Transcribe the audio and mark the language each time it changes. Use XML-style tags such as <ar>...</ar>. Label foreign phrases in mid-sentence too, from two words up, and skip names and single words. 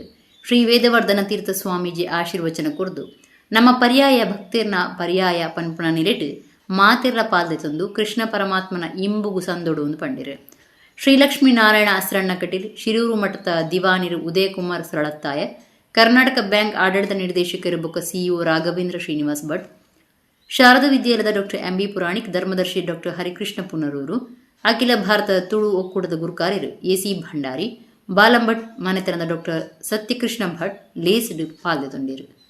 <tcy>ಶ್ರೀ ವೇದವರ್ಧನ ತೀರ್ಥ ಸ್ವಾಮೀಜಿ ಆಶೀರ್ವಚನ ಕುರ್ದು ನಮ್ಮ ಪರ್ಯಾಯ ಭಕ್ತಿರ್ನ ಪರ್ಯಾಯ ಪನ್ಪುಣ ನಿಲೆಟ್ಟು ಮಾತಿರ್ಲ ಪಾಲ್ದೆತೊಂದು ಕೃಷ್ಣ ಪರಮಾತ್ಮನ ಇಂಬುಗು ಸಂದೊಡು ಎಂದು ಪಂಡಿರು. ಶ್ರೀಲಕ್ಷ್ಮೀ ನಾರಾಯಣ ಅಸ್ರಣ್ಣ ಕಟೀಲ್ ಶಿರೂರು ಮಠದ ದಿವಾನಿರು ಉದಯಕುಮಾರ್ ಸರಳತ್ತಾಯ ಕರ್ನಾಟಕ ಬ್ಯಾಂಕ್ ಆಡಳಿತ ನಿರ್ದೇಶಕರು ಬೊಕ್ಕ ಸಿಇಒ ರಾಘವೇಂದ್ರ ಶ್ರೀನಿವಾಸ್ ಭಟ್ ಶಾರದಾ ವಿದ್ಯಾಲಯದ ಡಾಕ್ಟರ್ ಎಂಬಿ ಪುರಾಣಿಕ್ ಧರ್ಮದರ್ಶಿ ಡಾಕ್ಟರ್ ಹರಿಕೃಷ್ಣ ಪುನರೂರು ಅಖಿಲ ಭಾರತ ತುಳು ಒಕ್ಕೂಟದ ಗುರುಕಾರ್ಯರು ಎಸಿ ಭಂಡಾರಿ ಬಾಲಂಭಟ್ ಮನೆತನದ ಡಾಕ್ಟರ್ ಸತ್ಯಕೃಷ್ಣ ಭಟ್ ಲೇಸ್ಡ್ ಪಾಲ್ದೆತೊಂಡಿರು.</tcy>